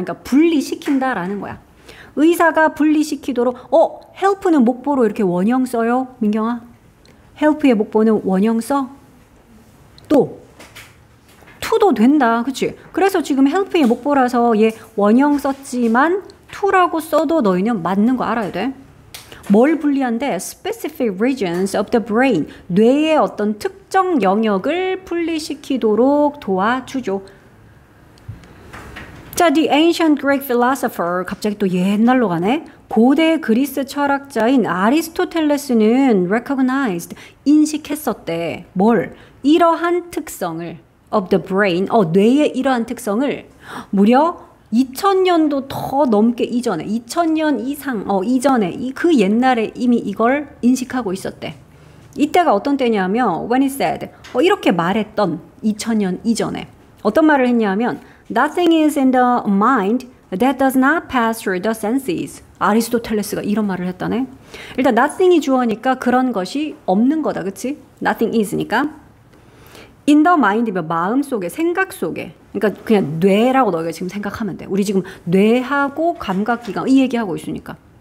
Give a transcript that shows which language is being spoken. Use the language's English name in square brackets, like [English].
[Korean] 그러니까 분리시킨다라는 거야. 의사가 분리시키도록, help는 목보로 이렇게 원형 써요, 민경아? help의 목보는 원형 써? 또, to도 된다. 그치? 그래서 지금 help의 목보라서 얘 원형 썼지만 to라고 써도 너희는 맞는 거 알아야 돼. 뭘 분리한대? [English] Specific regions of the brain. [Korean] 뇌의 어떤 특정 영역을 분리시키도록 도와주죠. [English] 자, the ancient Greek philosopher. [Korean] 갑자기 또 옛날로 가네. 고대 그리스 철학자인 아리스토텔레스는 [English] recognized. [Korean] 인식했었대. 뭘? 이러한 특성을 [English] of the brain. [Korean] 뇌의 이러한 특성을 무려 2000년도 더 넘게 이전에 2000년 이상 이전에 그 옛날에 이미 이걸 인식하고 있었대. 이때가 어떤 때냐면 [English] when he said [Korean] 이렇게 말했던 2000년 이전에 어떤 말을 했냐면 [English] nothing is in the mind that does not pass through the senses. [Korean] 아리스토텔레스가 이런 말을 했다네. 일단 nothing이 주어니까 그런 것이 없는 거다, 그치? [English] nothing is [Korean] 니까 [English] in the mind [Korean] 면 마음 속에, 생각 속에. 그러니까 그냥 뇌라고 너희가 지금 생각하면 돼. 우리 지금 뇌하고 감각기관 이 얘기하고 있으니까.